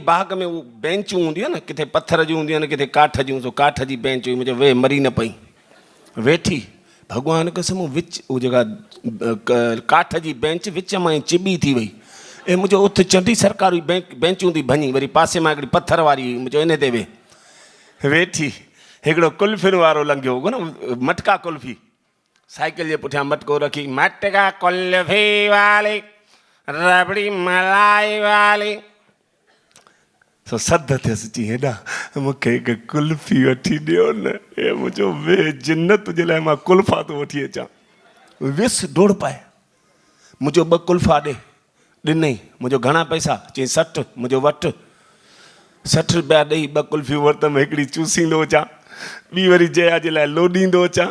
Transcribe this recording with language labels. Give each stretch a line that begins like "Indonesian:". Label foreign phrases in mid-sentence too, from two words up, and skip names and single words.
Sindhi: बाग़ में उहो बेंचूं हूंदियूं आहिनि, किथे पथर जूं हूंदियूं आहिनि, किथे काठ जूं, सो काठ जी बेंच हुई, मुंहिंजो वे मरी न पई। वेठी भॻवान कसम विच उहा जेका काठ जी बेंच विच मां ई चिॿी थी वई ऐं मुंहिंजो उथ चंडी सरकारी बेंचूं थी भञी। वरी पासे मां हिकिड़ी पथर वारी हुई, मुंहिंजो इन ते वेठी। हिकिड़ो कुल्फियुनि वारो लंघियो हो न, मटका कुल्फी, साइकिल जे पुठियां मटको रखी, मटका कुल्फी वाली, रबड़ी मलाई वाली। सो सद थियसि, चई हेॾा मूंखे हिकु कुल्फी वठी ॾियो न, हे मुंहिंजो वे जिन्नत जे लाइ मां कुल्फा थो वठी अचां। वियुसि डोड़ पाए, मुंहिंजो 2 कुल्फा ॾिनई। मुंहिंजो घणा पैसा, चई 60, मुंहिंजो वटि 60 रुपया ॾेई 2 कुल्फियूं वरितमि, हिकिड़ी चूसींदो अचां, ॿी वरी जया जे लाइ लोॾींदो अचां।